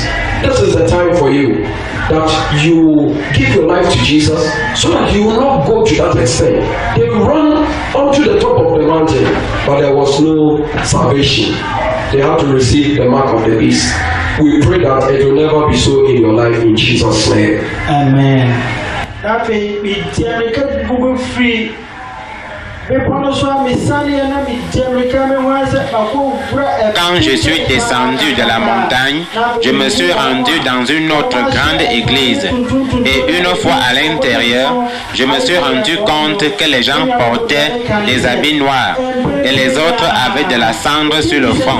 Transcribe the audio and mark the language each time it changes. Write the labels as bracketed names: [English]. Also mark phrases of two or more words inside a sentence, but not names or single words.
[English] This is the time for you that you give your life to Jesus so that you will not go to that extent. They run onto the top of the mountain, but there was no salvation. They had to receive the mark of the beast. We pray that it will never be so in your life in Jesus' name. Amen. [Akan] Afei mi diamika gugu free. [French] Quand je suis descendu de la montagne, je me suis rendu dans une autre grande église. Et une fois à l'intérieur, je me suis rendu compte que les gens portaient des habits noirs et les autres avaient de la cendre sur le front.